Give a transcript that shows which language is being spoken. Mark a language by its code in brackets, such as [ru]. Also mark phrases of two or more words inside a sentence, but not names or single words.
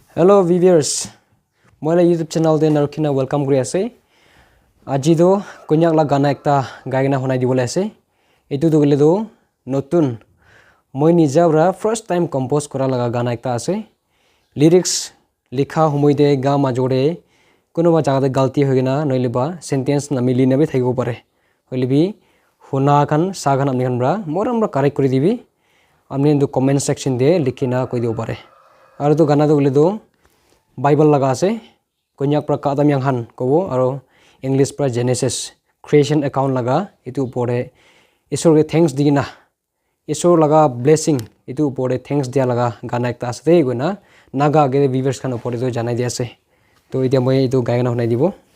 [en] Hello viewers, [nag] moi la YouTube channel de narkina welcome kuri ase. Aji do konyak la gana ekta gaina honai dibole ase. Etu do gele do notun moi nijabra [en] first time [nag] compose kora laga gana ekta ase. Lyrics likha humoi de ga majore konoba jaga de galti hoigina noileba sentence na mili na be thaigo pare. Hoilibi huna kan sagan amni kan bra moram bra correct kuri dibi. Amni do [en] comment section [nag] de likhina koi dio pare. Aru to gana do gele do Bible laga ase konyak pra kadam yang han kobo aro English pra Genesis [en] creation account [nag] laga itu pore isor ke thanks digina isor laga blessing itu pore thanks dia laga gana ekta ase te gona naga ge viewers kan pore to janai dia ase to itia moi itu gaina honai dibo